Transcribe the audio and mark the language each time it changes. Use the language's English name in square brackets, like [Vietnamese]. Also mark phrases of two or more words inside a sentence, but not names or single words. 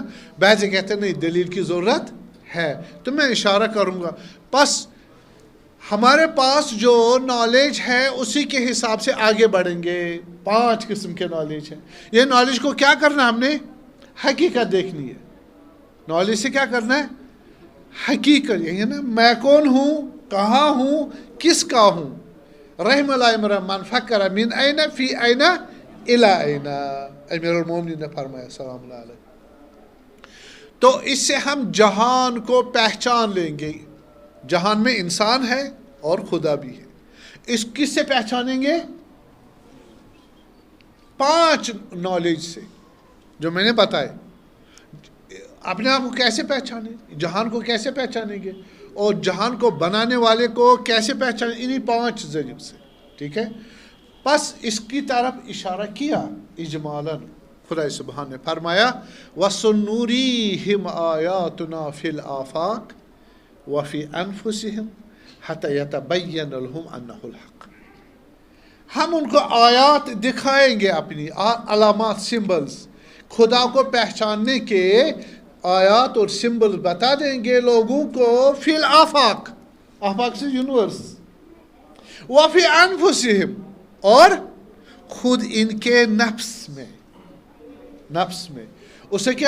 [Urdu] بعضے کہتے ہیں نہیں، دلیل کی ضرورت ہے۔ تو میں اشارہ کروں گا، بس ہمارے پاس جو نالج ہے اسی کے حساب سے آگے بڑھیں گے۔ 5 قسم کے نالج ہیں، یہ نالج کو کیا کرنا ہے؟ ہم نے حقیقت دیکھنی ہے۔ نالج سے کیا کرنا ہے؟ حقیقت، یہ ہے نا، میں کون ہوں، کہاں ہوں، کس کا ہوں۔ [Arabic] رحم اللہ امرأ من فکر من این فی این الی این، [Urdu] امیر المومنین نے فرمایا [Arabic] سلام اللہ علیہ۔ [Urdu] تو اس سے ہم جہان کو پہچان لیں گے، جہان میں انسان ہے اور خدا بھی ہے۔ اس کس سے پہچانیں گے؟ 5 نالج سے جو میں نے بتائے۔ اپنے آپ کو کیسے پہچانیں؟ جہان کو کیسے پہچانیں گے؟ اور جہان کو بنانے والے کو کیسے پہچانیں؟ انہی 5 ذریعوں سے، ٹھیک ہے؟ بس اس کی طرف اشارہ کیا اجمالاً۔ خدا سبحان نے فرمایا [Arabic] وَسَنُرِيهِمْ آيَاتُنَا فِي الْآفَاقِ وَفِي أَنفُسِهِمْ حَتَّى يَتَبَيَّنَ لَهُمْ أَنَّهُ الْحَقُّ، [Urdu] ہم ان کو آیات دکھائیں گے، اپنی علامات، سمبلز، خدا کو پہچاننے کے آیات اور سمبلز بتا دیں گے لوگوں کو، [Arabic] فی الآفاق، [Urdu] آفاق سے یونیورس، [Arabic] وفی انفسہم، [Urdu] اور خود ان کے نفس میں، اسے کیا؟